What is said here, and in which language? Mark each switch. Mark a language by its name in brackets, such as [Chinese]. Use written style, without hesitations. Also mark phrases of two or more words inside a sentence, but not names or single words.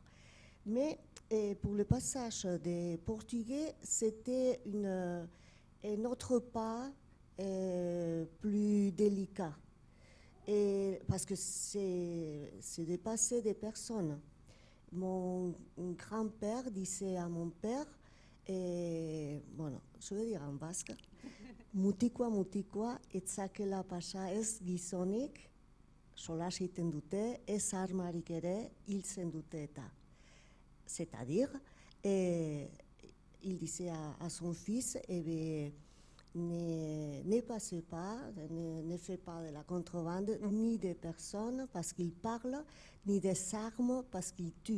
[French] Mais pour le passage des Portugais, c'était un autre pas plus délicat. Et parce que c'est de passer des personnes. Mon grand-père disait à mon père, et bueno, je veux dire en basque, [Basque] mutikoa, etzakela pasa ez gizonik, solas egiten dute, ez armarik ere hiltzen dute eta. [French] C'est-à-dire, il disait à son fils, ne passez pas, ne faites pas de la contrebande, ni des personnes parce qu'ils parlent, ni des armes parce qu'ils tuent.